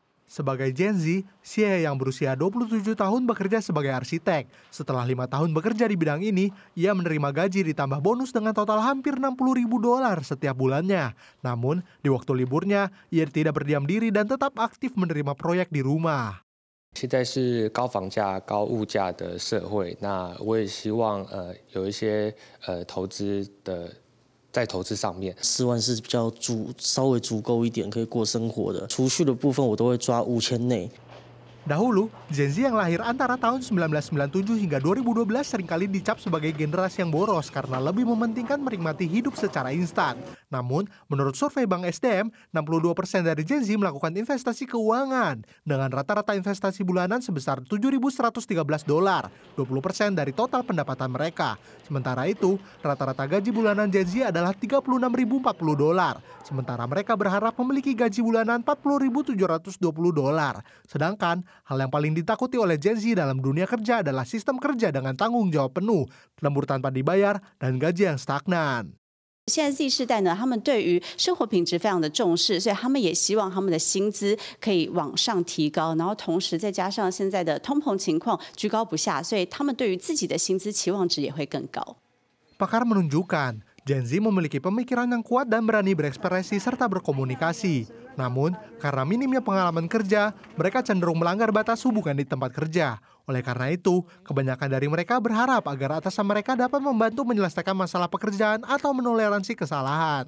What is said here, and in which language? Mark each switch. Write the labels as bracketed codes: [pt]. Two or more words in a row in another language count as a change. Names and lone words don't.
[id] Sebagai Gen Z, Xie yang berusia 27 tahun bekerja sebagai arsitek. Setelah 5 tahun bekerja di bidang ini, ia menerima gaji ditambah bonus dengan total hampir $60.000 setiap bulannya. Namun, di waktu liburnya, ia tidak berdiam diri dan tetap aktif menerima proyek di rumah. [zh] 现在是高房价、高物价的社会，那我也希望有一些投资的。在投资上面，4万是比较稍微足够一点，可以过生活的。储蓄的部分我都会抓5000内。 [id] Dahulu, Gen Z yang lahir antara tahun 1997 hingga 2012 seringkali dicap sebagai generasi yang boros karena lebih mementingkan menikmati hidup secara instan. Namun, menurut survei Bank SDM, 62% dari Gen Z melakukan investasi keuangan dengan rata-rata investasi bulanan sebesar $7.113, 20% dari total pendapatan mereka. Sementara itu, rata-rata gaji bulanan Gen Z adalah $36.040. Sementara mereka berharap memiliki gaji bulanan $40.720. Sedangkan hal yang paling ditakuti oleh Gen Z dalam dunia kerja adalah sistem kerja dengan tanggung jawab penuh, lembur tanpa dibayar, dan gaji yang stagnan. [zh] 现在 Z 世代呢，他们对于生活品质非常的重视，所以他们也希望他们的薪资可以往上提高，然后同时再加上现在的通膨情况居高不下，所以他们对于自己的薪资期望值也会更高。 [id] Pakar menunjukkan Gen Z memiliki pemikiran yang kuat dan berani berekspresi serta berkomunikasi. Namun, karena minimnya pengalaman kerja, mereka cenderung melanggar batas hubungan di tempat kerja. Oleh karena itu, kebanyakan dari mereka berharap agar atasan mereka dapat membantu menyelesaikan masalah pekerjaan atau menoleransi kesalahan.